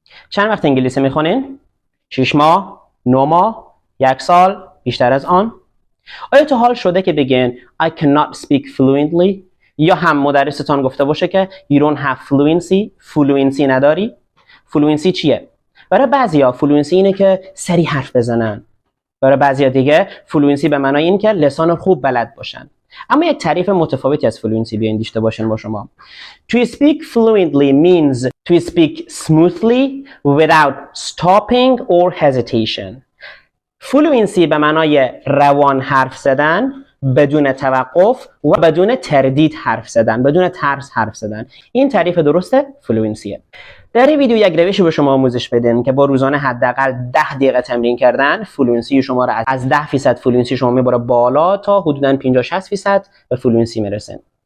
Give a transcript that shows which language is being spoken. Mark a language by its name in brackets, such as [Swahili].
[Persian] چند وقت انگلیسی میخونین؟ 6 ماه، 9 ماه، 1 سال، بیشتر از آن؟ آیا تا حال شده که بگین [English] I cannot speak fluently؟ [Persian] یا هم مدرستان گفته باشه که [English] you don't have fluency [Persian] نداری؟ fluency چیه؟ برای بعضیا fluency اینه که سریع حرف بزنن. برای بعضیا دیگه fluency به معنای این که لسان خوب بلد باشن. اما یک تعریف متفاوتی از fluency بیاین داشته باشین با شما. [English] To speak fluently means to speak smoothly without stopping or hesitation. [Persian] fluency به معنای روان حرف زدن بدون توقف و بدون تردید حرف زدن، بدون ترس حرف زدن. این تعریف درست فلوئنسیه. در این ویدیو یک روشی به شما آموزش بدین که با روزانه حداقل 10 دقیقه تمرین کردن فلوئنسی شما را از 10% فلوئنسی شما میبره بالا تا حدوداً 50-60% به فلوئنسی میرسین.